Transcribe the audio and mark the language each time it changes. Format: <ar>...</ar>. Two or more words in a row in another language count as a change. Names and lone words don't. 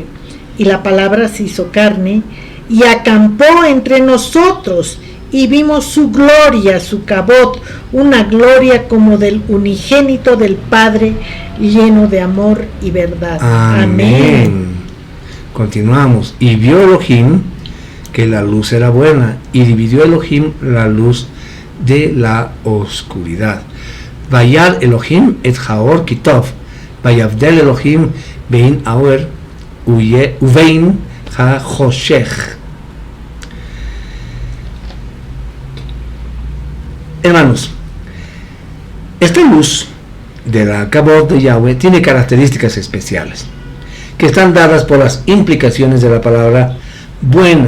<es>Y la palabra se hizo carne y acampó entre nosotros, y vimos su gloria, su cabot, una gloria como del unigénito del Padre, lleno de amor y verdad. Amén. Continuamos. Y vio Elohim que la luz era buena, y dividió Elohim la luz de la oscuridad.</es> <he>וירא אלהים את האור כי טוב, ויבדל אלהים בין האור ובין החשך.</he> <es>Hermanos, esta luz de la Kabod de Yahweh tiene características especiales que están dadas por las implicaciones de la palabra buena.</es>